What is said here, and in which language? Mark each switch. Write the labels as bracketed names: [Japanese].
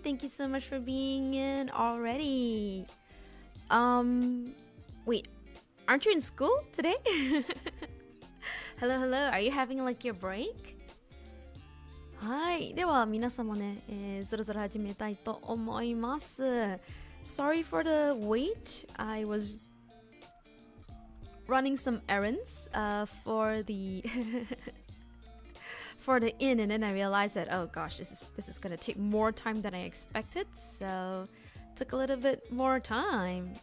[English] Thank you so much for being in already. Wait, aren't you in school today? Hello. Are you having like your break? [Japanese] はい、では皆様ね、そろそろ始めたいと思います。 [English] Sorry for the wait. I was running some errands for the for the inn, and then I realized that oh gosh, this is gonna take more time than I expected. So took a little bit more time.